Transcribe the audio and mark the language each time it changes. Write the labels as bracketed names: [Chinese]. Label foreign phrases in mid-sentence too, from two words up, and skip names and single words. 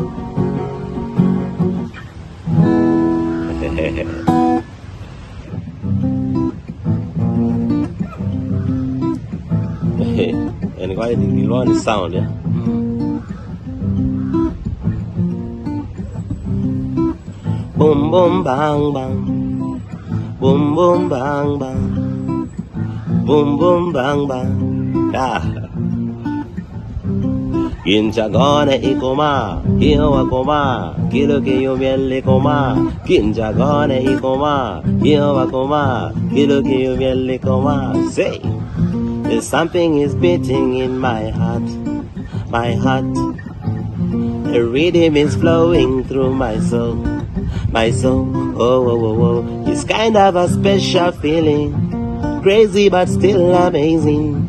[English] And why did you learn the sound, yeah? Boom, boom, bang, bang. Boom, boom, bang, bang. Boom, boom, bang, bang. Ah. [Luo (Kenya and Tanzania)] Kinchagone ikoma, hiwa koma, kilo kiyo miele koma. Kinchagone ikoma, hiwa koma, kilo kiyo miele koma. [English] Say, there's something is beating in my heart, my heart. The rhythm is flowing through my soul, my soul. Oh, oh, oh, oh. It's kind of a special feeling, crazy but still amazing.